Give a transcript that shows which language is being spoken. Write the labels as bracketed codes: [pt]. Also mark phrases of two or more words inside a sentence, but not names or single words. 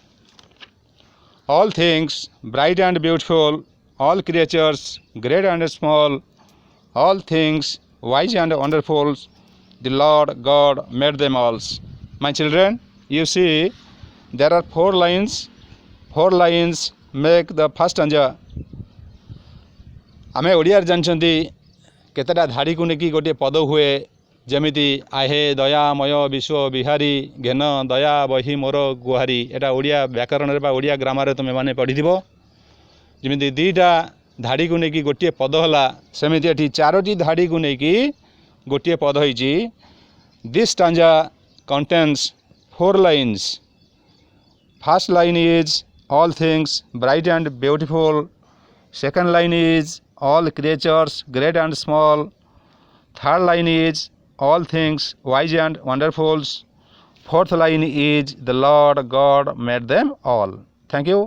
[en] All things bright and beautiful, all creatures great and small, all things wise and wonderful, the Lord God made them all. My children, you see, there are 4 lines. 4 lines make the first stanza. [or] ଆମେ ଓଡ଼ିଆର ଜାଣିଛନ୍ତି କେତେଟା ଧାଡ଼ି କୁ ନେଇକି ଗୋଟେ ପଦ ହୁଏ ଯେମିତି ଆହେ ଦୟାମୟ ବିଶ୍ୱ ବିହାରୀ ଘେନ ଦୟା ବହି ମୋର ଗୁହାରି ଏଟା ଓଡ଼ିଆ ବ୍ୟାକରଣ ରେ ବା ଓଡ଼ିଆ ଗ୍ରାମର ତୁମେ ମାନେ ପଢ଼ି ଦେବ ଯେମିତି ଦିଟା ଧାଡ଼ି କୁ ନେଇକି ଗୋଟେ ପଦ ହେଲା ସେମିତି ଏଠି ଚାରୋଟି ଧାଡ଼ି କୁ ନେଇକି ଗୋଟେ ପଦ ହୋଇଛି [en] this stanza contains 4 lines first line is all things bright and beautiful second line is all creatures great and small third line is all things wise and wonderful fourth line is the Lord God made them all. Thank you.